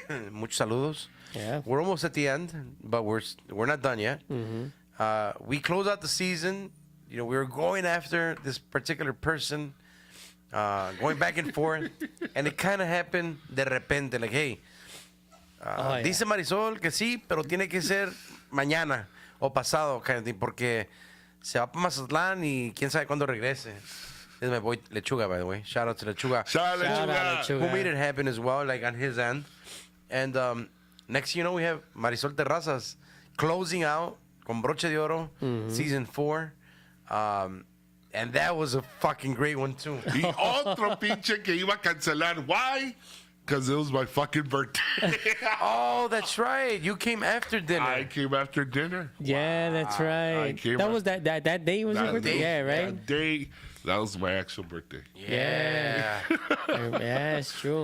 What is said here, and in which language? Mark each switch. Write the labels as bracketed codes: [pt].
[es] Muchos saludos. [en] Yeah. We're almost at the end, but we're not done yet. We close out the season. We were going after this particular person, going back and forth, and it kind of happened [es] de repente, [en] like, hey, yeah. [es] dice Marisol que sí, pero tiene que ser mañana o pasado, [en] kind of thing, [es] porque se va para Mazatlán y quién sabe cuándo regrese. [en] This is my boy Lechuga, by the way. Shout out to Lechuga. Shout out Shout out Lechuga. Lechuga. Who made it happen as well, like on his end. And next, we have Marisol Terrazas closing out [es] con broche de oro, [en] season 4. And that was a fucking great one too. [es] Y otro pinche que iba a cancelar. [en] Why? Because it was my fucking birthday. Oh, that's right. You came after dinner. I came after dinner. Yeah, that's right. came That up- was that day was your That birthday? day- Yeah, right? That day, that was my actual birthday. Yeah. Yeah, it's true.